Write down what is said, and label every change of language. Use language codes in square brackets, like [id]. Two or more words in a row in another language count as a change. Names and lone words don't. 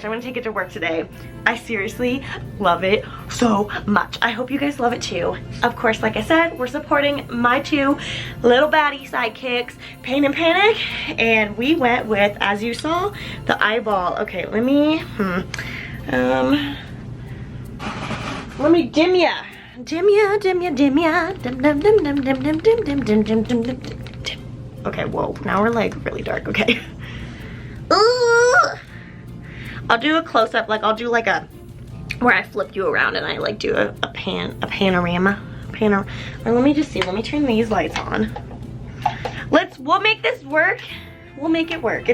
[en] I'm gonna take it to work today. I seriously love it so much. I hope you guys love it too. Of course, like I said, we're supporting my two little baddie sidekicks, Pain and Panic, and we went with, as you saw, the eyeball. Okay, let me dim ya. Dim ya, dim ya, dim ya. Dim dim dim dim dim dim dim dim dim dim dim dim dim. Okay, whoa, now we're like really dark, okay. Ooh. I'll do a close-up, like I'll do like a, where I flip you around and I like do a panorama. Or let me just see, let me turn these lights on. We'll make this work. We'll make it work.